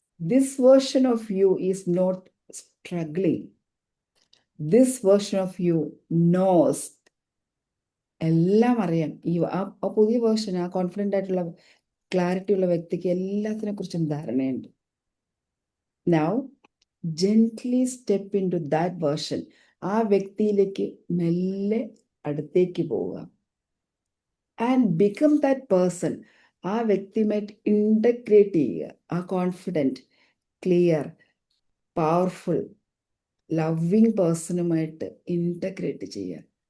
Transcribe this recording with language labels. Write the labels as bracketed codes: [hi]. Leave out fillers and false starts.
[en] This version of you is not struggling. This version of you knows. [ml] എല്ലാം അറിയാം. ആ പുതിയ വേർഷൻ, ആ കോൺഫിഡൻ്റ് ആയിട്ടുള്ള, ക്ലാരിറ്റി ഉള്ള വ്യക്തിക്ക് എല്ലാത്തിനെ കുറിച്ചും ധാരണയുണ്ട്. [en] Now gently step into that version. [ml] ആ വ്യക്തിയിലേക്ക് മെല്ലെ അടുത്തേക്ക് പോവുക. [en] And become that person. [ml] ആ വ്യക്തിയുമായിട്ട് ഇൻ്റഗ്രേറ്റ് ചെയ്യുക. ആ confident, clear, powerful, loving പേഴ്സണുമായിട്ട് integrate ചെയ്യുക.